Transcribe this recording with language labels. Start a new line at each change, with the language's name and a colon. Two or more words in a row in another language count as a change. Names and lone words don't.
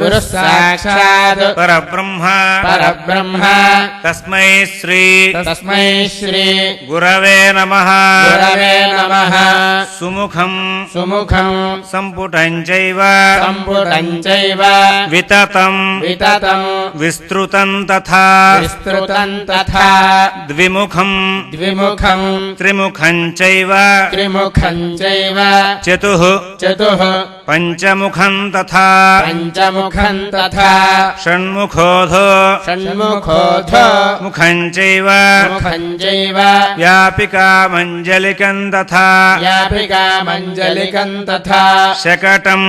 Sanskrit: परब्रह्म तस्मै श्री गुरवे नमः सुमुखम् सम्पुटं चैव विततं विस्तृतं तथा द्विमुखं त्रिमुखं चैव चतुः పంచముఖం తథా పంచముఖం తథా షణ్ముఖోధో షణ్ముఖోऽధో ముఖం చైవ ముఖం చైవ వ్యాపికామంజలికం తథా వ్యాపికామంజలికం తథా శకటం